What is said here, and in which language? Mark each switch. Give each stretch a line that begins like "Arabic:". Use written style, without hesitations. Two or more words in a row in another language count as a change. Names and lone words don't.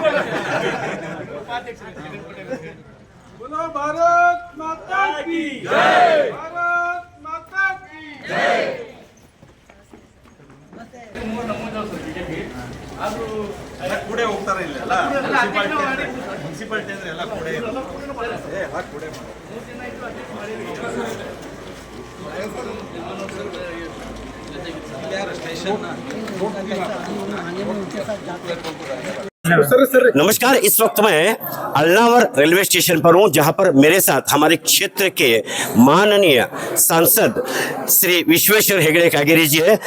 Hindi: भारत माता की जय, भारत माता की जय.
Kannada: ಅದು ಕೂಡೆ ಹೋಗ್ತಾರೆ ಇಲ್ಲೆಲ್ಲ ಮುನ್ಸಿಪಾಲ್ಟಿ ಅಂದ್ರೆ ಎಲ್ಲ ಕೂಡೆ ಎಲ್ಲ ಕೂಡೆ
Hindi: नमस्कार। इस वक्त मैं अल्लावर रेलवे स्टेशन पर हूं, जहां पर मेरे साथ हमारे क्षेत्र के माननीय सांसद श्री विश्वेश्वर हेगड़े कागेरी जी है।